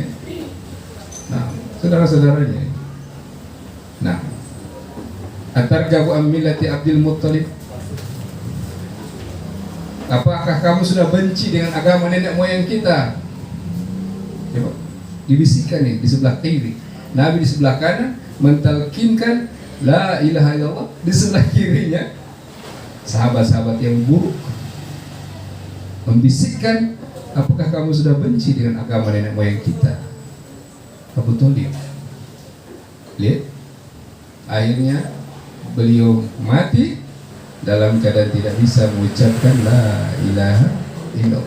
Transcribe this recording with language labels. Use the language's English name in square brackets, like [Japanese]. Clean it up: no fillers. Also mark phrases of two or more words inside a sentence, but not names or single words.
[Indonesian] Nah, saudara-saudaranya. Nah, [Arabic] أترغب عن ملة عبد المطلب. [Indonesian] Apakah kamu sudah benci dengan agama nenek moyang kita? Coba dibisikkan nih di sebelah kiri. Nabi di sebelah kanan mentalkinkan [Arabic] لا إله إلا الله, [Indonesian] di sebelah kirinya sahabat-sahabat yang buruk membisikkan, apakah kamu sudah benci dengan agama nenek moyang kita? Abu Thalib. Lihat, akhirnya beliau mati dalam keadaan tidak bisa mengucapkan [Arabic] لا إله إلا الله.